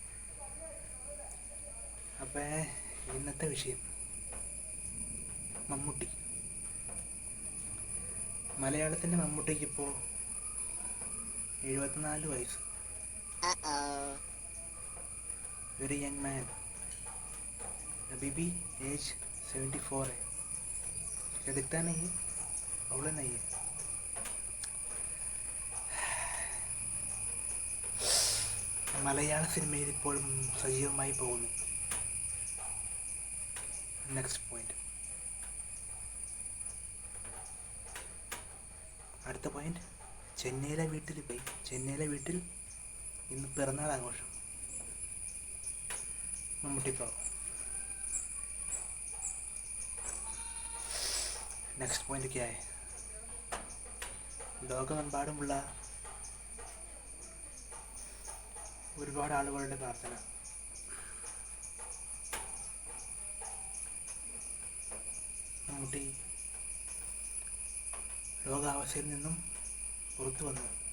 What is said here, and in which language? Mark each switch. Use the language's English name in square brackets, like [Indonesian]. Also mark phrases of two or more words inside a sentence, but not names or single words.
[Malayalam] അപ്പോൾ ഇന്നത്തെ വിഷയം മമ്മൂട്ടി. മലയാളത്തിൻ്റെ മമ്മൂട്ടിക്ക് ഇപ്പോൾ 74 വയസ്സ്. [English] very young man. [Hindi] बीबी एज 74 है. क्या दिखता नहीं है? प्रॉब्लम नहीं है. [Malayalam] മലയാള സിനിമയിൽ ഇപ്പോഴും സജീവമായി പോകുന്നു. [English] next point. [Malayalam] അടുത്ത പോയിന്റ്, ചെന്നൈയിലെ വീട്ടിൽ ഇന്ന് പിറന്നാൾ ആഘോഷം. [English] മമ്മൂട്ടി pro. next point [Hindi] क्या है? [Malayalam] ലോകമെമ്പാടുമുള്ള ഒരുപാട് ആളുകളുടെ പ്രാർത്ഥന. മമ്മൂട്ടി രോഗാവസ്ഥയിൽ നിന്നും പുറത്തു വന്നു.